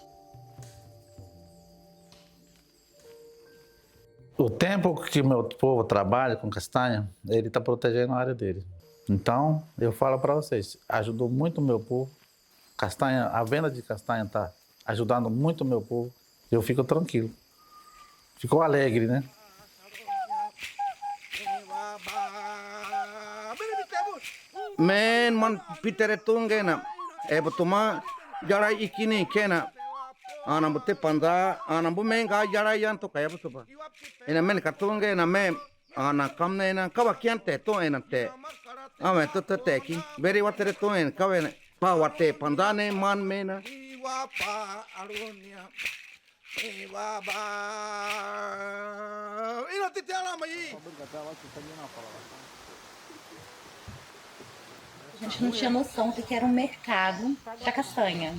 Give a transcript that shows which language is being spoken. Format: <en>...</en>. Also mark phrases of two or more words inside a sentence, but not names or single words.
<pt>O tempo que meu povo trabalha com castanha, ele está protegendo a área dele. Então, eu falo para vocês, ajudou muito o meu povo. Castanha, a venda de castanha está ajudando muito o meu povo. Eu fico tranquilo. Ficou alegre, né? Men man pitere tungena betuma jara ikini kena ana bote panda ana bo menga jara yan to kaya bosoba ina men katunge na me ana kamne na kawa kiante to enante ame to teki beri watere to en kawe pa wate pandane man mena A gente não tinha noção do que era um mercado da castanha.</pt>